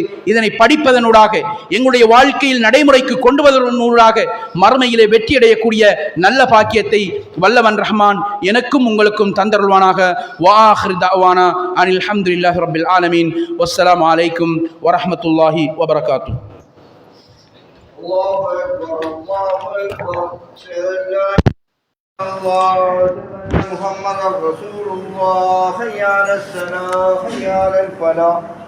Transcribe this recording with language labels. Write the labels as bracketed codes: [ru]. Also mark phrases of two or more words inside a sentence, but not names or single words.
[ta] இதனை படிப்பதனூடாக, எங்களுடைய வாழ்க்கையில் நடைமுறைக்கு கொண்டு வருவதனூடாக மறுமையிலே வெற்றியடையக்கூடிய நல்ல பாக்கியத்தை வல்லவன் ரஹ்மான் எனக்கும் உங்களுக்கும் தந்தருள்வானாக. [ar] وآخر دعوانا أن الحمد لله رب العالمين. والسلام عليكم ورحمة الله وبركاته. الله أكبر، الله أكبر. محمد رسول الله. حي على الصلاة، حي على الفلاح.